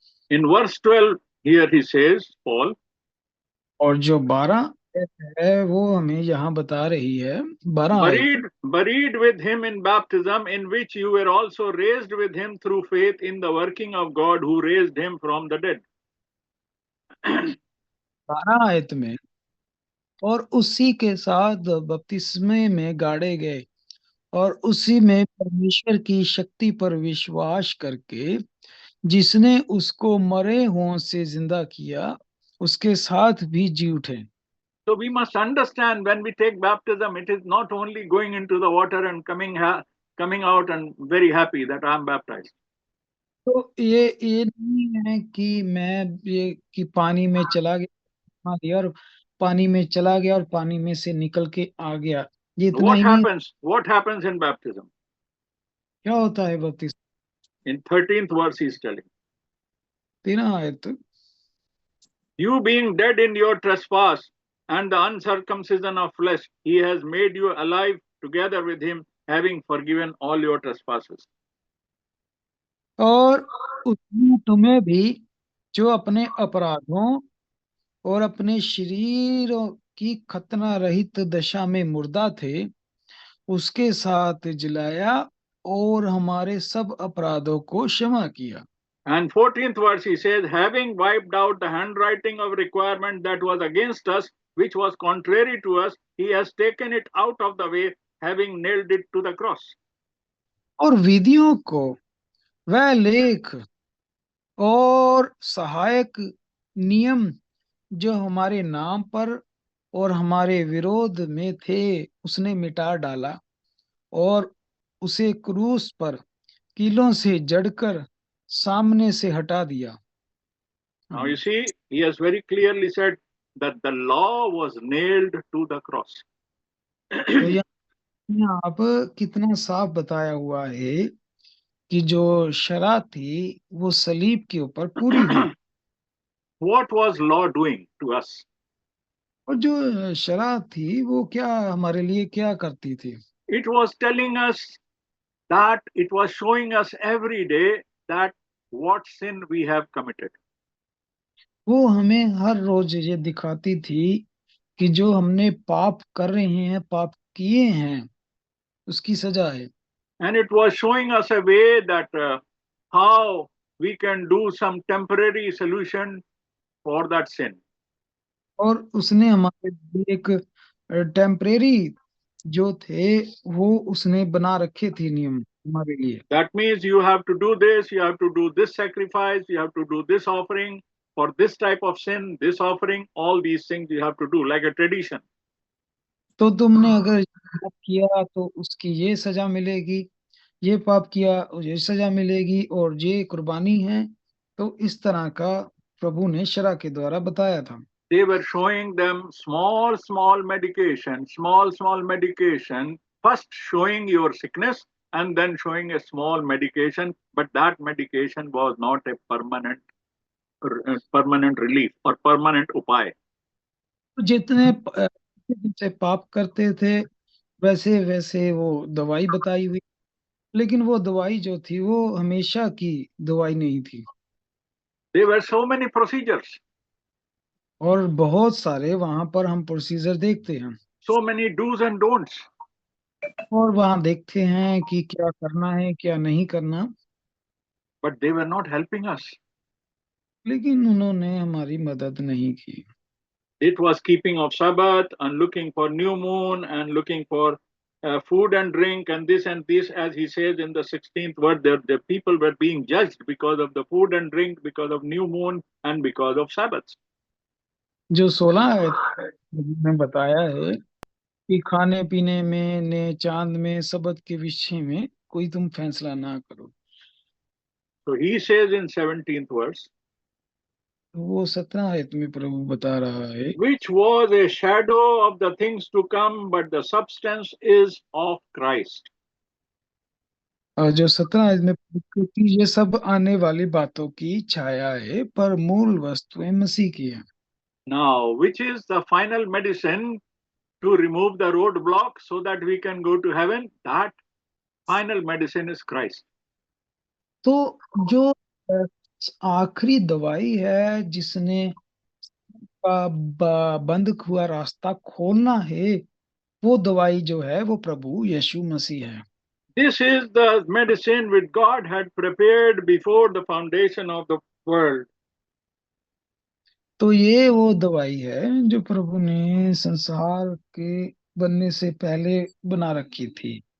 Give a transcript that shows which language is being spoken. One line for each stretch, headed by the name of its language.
English: In verse 12, here he says, Paul,
Hindi: और जो 12 है वो हमें यहाँ बता रही है, 12
English: buried with him in baptism, in which you were also raised with him through faith in the working of God who raised him from the dead.
Hindi: 12 आयत में, और उसी के साथ बपतिस्मे में गाड़े गए और उसी में परमेश्वर की शक्ति पर विश्वास करके जिसने उसको मरे हुओं से जिंदा किया, उसके साथ भी जी उठे।
English: So we must understand when we take baptism, it is not only going into the water and coming out and very happy that I am baptized.
Hindi: तो ये नहीं है कि मैं ये कि पानी में चला गया और पानी में चला गया और पानी में से निकल के आ गया, ये इतना ही नहीं।
English: What happens in baptism?
Hindi: क्या होता है बपतिस्मा?
English: In 13th verse he is telling,
Hindi: 13 आयत,
English: you being dead in your trespass and the uncircumcision of flesh, he has made you alive together with him, having forgiven all your trespasses.
Hindi: और उसने तुम्हें भी जो अपने अपराधों और अपने शरीरों की खतना रहित दशा में मुर्दा थे उसके साथ जिलाया और हमारे सब अपराधों को क्षमा किया।
English: And 14th verse he says, having wiped out the handwriting of requirement that was against us, which was contrary to us, he has taken it out of the way, having nailed it to the cross.
Hindi: और विधियों को वह लेख और सहायक नियम जो हमारे नाम पर और हमारे विरोध में थे उसने मिटा डाला और उसे क्रूस पर कीलों से जड़कर सामने से हटा दिया।
English: Now you see, he has very clearly said that the law was nailed to the cross.
Hindi: तो यहाँ पर कितना साफ बताया हुआ है कि जो शरह थी वो सलीब के ऊपर पूरी हुई।
English: What was law doing to us?
Hindi: और जो शरह थी वो क्या हमारे लिए क्या करती थी?
English: It was telling us that, it was showing us every day that what sin we have committed.
Hindi: वो हमें हर रोज ये दिखाती थी कि जो हमने पाप कर रहे हैं, पाप किए हैं, उसकी सजा है।
English: And it was showing us a way that how we can do some temporary solution for that sin.
Hindi: और उसने हमारे लिए एक टेम्परेरी जो थे वो उसने बना रखे थे नियम हमारे लिए।
English: That means you have to do this, you have to do this sacrifice, you have to do this offering for this type of sin, this offering, all these things you have to do like a tradition.
Hindi: तो तुमने अगर ये पाप किया तो उसकी ये सजा मिलेगी, ये पाप किया ये सजा मिलेगी, और ये कुर्बानी है। तो इस तरह का प्रभु ने शरह के द्वारा बताया था।
English: They were showing them small medication, small medication, first showing your sickness and then showing a small medication, but that medication was not a permanent relief or permanent upay.
Hindi: तो जितने पाप करते थे वैसे वैसे वो दवाई बताई हुई, लेकिन वो दवाई जो थी वो हमेशा की दवाई नहीं थी।
English: There were so many procedures,
Hindi: और बहुत सारे वहां पर हम प्रोसीजर देखते हैं,
English: so many do's and don'ts,
Hindi: और वहां देखते हैं कि क्या करना है क्या नहीं करना,
English: but they were not helping us.
Hindi: लेकिन उन्होंने हमारी मदद नहीं की।
English: It was keeping of Sabbath and looking for new moon and looking for food and drink and this, as he says in the 16th verse, the people were being judged because of the food and drink, because of new moon and because of Sabbaths.
Hindi: जो 16 में बताया है कि खाने पीने में ने चांद में सबत के विषय में कोई तुम फैसला ना करो।
English: So he says in 17th verse,
Hindi: वो 17 आयत में प्रभु बता रहा है,
English: which was a shadow of the things to come, but the substance is of Christ.
Hindi: और जो 17 आयत में क्योंकि ये सब आने वाली बातों की छाया है पर मूल वस्तुएं मसीह की है।
English: Now, which is the final medicine to remove the roadblock so that we can go to heaven? That final medicine is Christ.
Hindi: तो जो आखिरी दवाई है जिसने बंद हुआ रास्ता खोलना है, वो दवाई जो है वो प्रभु यीशु मसीह है।
English: This is the medicine which God had prepared before the foundation of the world.
Hindi: तो ये वो दवाई है जो प्रभु ने संसार के बनने से पहले बना रखी थी।